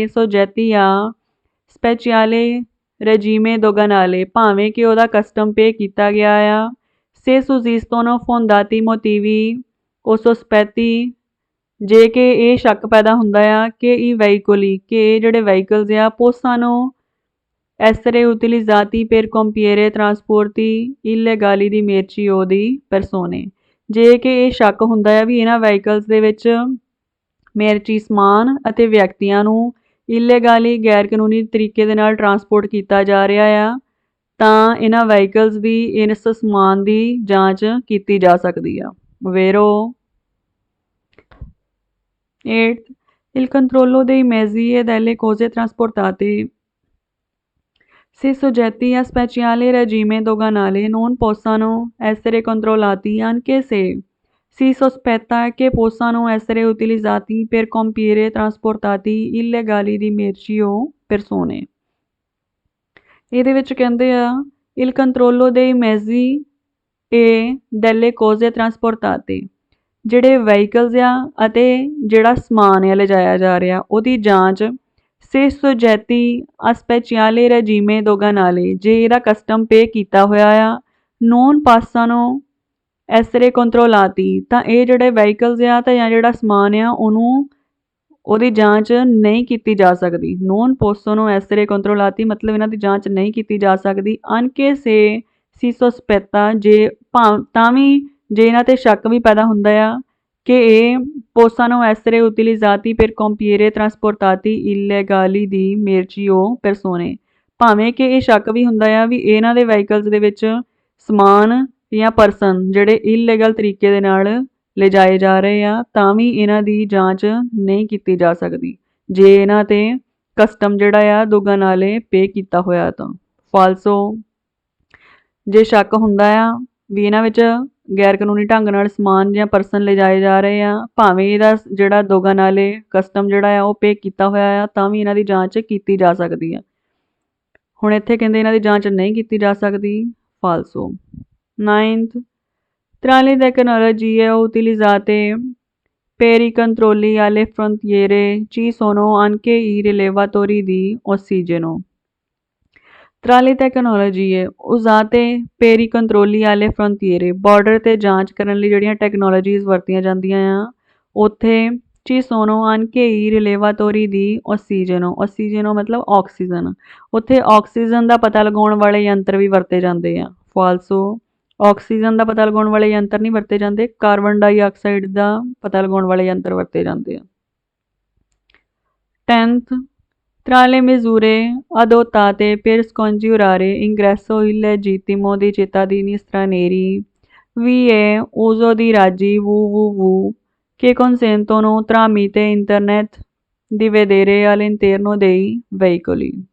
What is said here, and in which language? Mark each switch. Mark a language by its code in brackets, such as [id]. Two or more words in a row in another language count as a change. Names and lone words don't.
[it] soggetti a speciale regime doganale [pa] ਭਾਵੇਂ ਕਿ ਉਹਦਾ [en] custom pay [pa] ਕੀਤਾ ਗਿਆ ਆ [it] se sussistono fondati motivi [pa] ਉਹ ਸੋਸਪੈਤੀ ਜੇ ਕਿ ਇਹ ਸ਼ੱਕ ਪੈਦਾ ਹੁੰਦਾ ਆ ਕਿ ਇਹ ਵਹੀਕਲੀ ਕਿ ਇਹ ਜਿਹੜੇ ਵਹੀਕਲਸ ਆ [it] possano essere utilizzati per compiere trasporti illegali di merci o di persone [pa] ਜੇ ਕਿ ਇਹ ਸ਼ੱਕ ਹੁੰਦਾ ਆ ਵੀ ਇਹਨਾਂ ਵਹੀਕਲਸ ਦੇ ਵਿੱਚ ਮੇਰਚੀ ਸਮਾਨ ਅਤੇ ਵਿਅਕਤੀਆਂ ਨੂੰ ਇਲੀਗਲੀ ਗੈਰ ਕਾਨੂੰਨੀ ਤਰੀਕੇ ਦੇ ਨਾਲ ਟਰਾਂਸਪੋਰਟ ਕੀਤਾ ਜਾ ਰਿਹਾ ਆ ਤਾਂ ਇਹਨਾਂ ਵਹੀਕਲਸ ਦੀ ਇਸ ਸਮਾਨ ਦੀ ਜਾਂਚ ਕੀਤੀ ਜਾ ਸਕਦੀ ਆ ਵੇਰੋ [it] 8th il controllo dei mezzi e delle cose trasportate se soggetti a speciale regime doganale non possano essere controllati anche se si sospetta che possano essere utilizzati per compiere trasportati illegali di merci o persone [pa] ਇਹਦੇ ਵਿੱਚ ਕਹਿੰਦੇ ਆ [it] il controllo dei mezzi e delle cose trasportate [pa] ਜਿਹੜੇ ਵਹੀਕਲਸ ਆ ਅਤੇ ਜਿਹੜਾ ਸਮਾਨ ਆ ਲਿਜਾਇਆ ਜਾ ਰਿਹਾ ਉਹਦੀ ਜਾਂਚ [it] se soggetti a speciale regime doganale [pa] ਜੇ ਇਹਦਾ [en] custom pay [pa] ਕੀਤਾ ਹੋਇਆ ਆ [it] non possano essere controllati [pa] ਤਾਂ ਇਹ ਜਿਹੜੇ ਵਹੀਕਲਸ ਆ ਤਾਂ ਜਾਂ ਜਿਹੜਾ ਸਮਾਨ ਆ ਉਹਨੂੰ ਉਹਦੀ ਜਾਂਚ ਨਹੀਂ ਕੀਤੀ ਜਾ ਸਕਦੀ [it] non possono essere controllati [pa] ਮਤਲਬ ਇਹਨਾਂ ਦੀ ਜਾਂਚ ਨਹੀਂ ਕੀਤੀ ਜਾ ਸਕਦੀ [it] anche se si sospetta [pa] ਜੇ ਤਾਂ ਵੀ ਜੇ ਇਹਨਾਂ 'ਤੇ ਸ਼ੱਕ ਵੀ ਪੈਦਾ ਹੁੰਦਾ ਆ ਕਿ ਇਹ [it] possano essere utilizzati per compiere trasportati illegali di merci o [pa] persone ਭਾਵੇਂ ਕਿ ਇਹ ਸ਼ੱਕ ਵੀ ਹੁੰਦਾ ਆ ਵੀ ਇਹਨਾਂ ਦੇ ਵਹੀਕਲਸ ਦੇ ਵਿੱਚ ਸਮਾਨ ਜਾਂ ਪਰਸਨ ਜਿਹੜੇ ਇਲੀਗਲ ਤਰੀਕੇ ਦੇ ਨਾਲ ਲਿਜਾਏ ਜਾ ਰਹੇ ਆ ਤਾਂ ਵੀ ਇਹਨਾਂ ਦੀ ਜਾਂਚ ਨਹੀਂ ਕੀਤੀ ਜਾ ਸਕਦੀ ਜੇ ਇਹਨਾਂ 'ਤੇ ਕਸਟਮ ਜਿਹੜਾ ਆ ਦੁਗਨਾਲੇ ਪੇ ਕੀਤਾ ਹੋਇਆ ਤਾਂ ਫਾਲਸੋ ਜੇ ਸ਼ੱਕ ਹੁੰਦਾ ਆ ਵੀ ਇਹਨਾਂ ਵਿੱਚ ਗੈਰ ਕਾਨੂੰਨੀ ਢੰਗ ਨਾਲ ਸਮਾਨ ਜਾਂ ਪਰਸਨ ਲਿਜਾਏ ਜਾ ਰਹੇ ਆ ਭਾਵੇਂ ਇਹਦਾ ਜਿਹੜਾ ਦੁਗਨਾਲੇ ਕਸਟਮ ਜਿਹੜਾ ਆ ਉਹ ਪੇ ਕੀਤਾ ਹੋਇਆ ਆ ਤਾਂ ਵੀ ਇਹਨਾਂ ਦੀ ਜਾਂਚ ਕੀਤੀ ਜਾ ਸਕਦੀ ਆ ਹੁਣ ਇੱਥੇ ਕਹਿੰਦੇ ਇਹਨਾਂ ਦੀ ਜਾਂਚ ਨਹੀਂ ਕੀਤੀ ਜਾ ਸਕਦੀ, ਫਾਲਸੋ। [en] 9th, [it] tra le tecnologie utilizzate per i controlli alle frontiere ci sono anche i rilevatori di ossigeno। tra le tecnologie usate per i controlli alle frontiere, [pa] ਬਾਰਡਰ ਤੇ ਜਾਂਚ ਕਰਨ ਲਈ ਜਿਹੜੀਆਂ ਟੈਕਨੋਲੋਜੀਜ਼ ਵਰਤੀਆਂ ਜਾਂਦੀਆਂ ਆ, ਉੱਥੇ [it] ci sono anche i rilevatori di ossigeno। [pa] ossigeno ਮਤਲਬ ਆਕਸੀਜਨ। ਉੱਥੇ ਆਕਸੀਜਨ ਦਾ ਪਤਾ ਲਗਾਉਣ ਵਾਲੇ ਯੰਤਰ ਵੀ ਵਰਤੇ ਜਾਂਦੇ ਆ, ਫਾਲਸੋ। ਆਕਸੀਜਨ ਦਾ ਪਤਾ ਲਗਾਉਣ ਵਾਲੇ ਯੰਤਰ ਨਹੀਂ ਵਰਤੇ ਜਾਂਦੇ, [en] carbon dioxide [pa] ਦਾ ਪਤਾ ਲਗਾਉਣ ਵਾਲੇ ਯੰਤਰ ਵਰਤੇ ਜਾਂਦੇ ਆ। [en] 10th, [it] tra le misure adottate per scongiurare ingresso illegittimo di cittadini stranieri vi è uso di raggi www che consentono tramite internet di vedere all'interno dei veicoli।